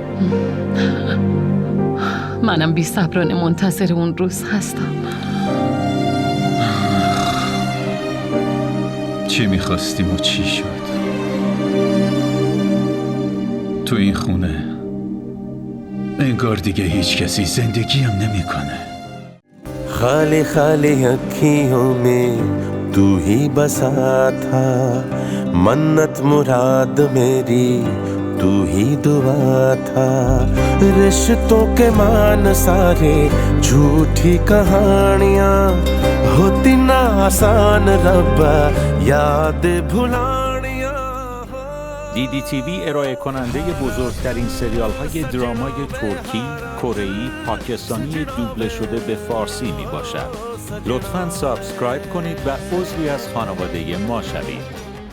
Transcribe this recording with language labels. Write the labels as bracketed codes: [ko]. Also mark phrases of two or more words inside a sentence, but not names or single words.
[fa] منم بی صبرانه منتظر اون روز هستم. چی میخواستیم و چی شد؟ تو این خونه انگار دیگه هیچ کسی زندگی هم نمیکنه. [hi] खाली खाली अखियों में तू ही बसा था, मन्नत मुराद मेरी तू ही दुआ था. रिश्तों के मान सारे झूठी कहानियां होती ना आसान रब्बा याद भुलानियां. [fa] DDTV ارائه کننده بزرگترین سریال های درامای ترکی، کره‌ای، پاکستانی دوبله شده به فارسی می باشد. لطفاً سابسکرایب کنید و عضوی از خانواده ما شوید.